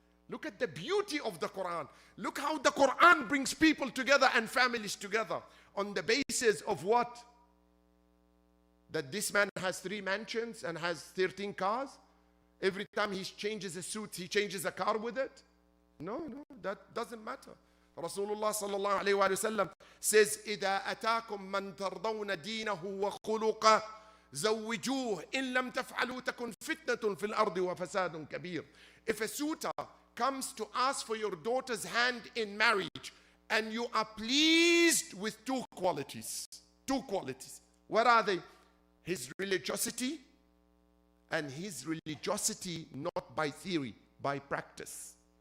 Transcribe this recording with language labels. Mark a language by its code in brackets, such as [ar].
[en] Look at the beauty of the Quran. Look how the Quran brings people together and families together on the basis of what? That this man has 3 mansions and has 13 cars. Every time he changes a suit, he changes a car with it. No, that doesn't matter. [ar] Rasulullah sallallahu alayhi wa sallam says, إِذَا أَتَاكُم مَّن تَرْضَوْنَ دِينَهُ وَخُلُقَهُ زَوِّجُوهُ إِن لَمْ تَفْعَلُوا تَكُنْ فِتْنَةٌ فِي الْأَرْضِ وَفَسَادٌ كَبِيرٌ. [en] If a suitor comes to ask for your daughter's hand in marriage and you are pleased with 2 qualities. 2 qualities. What are they? His religiosity, and his religiosity not by theory, by practice.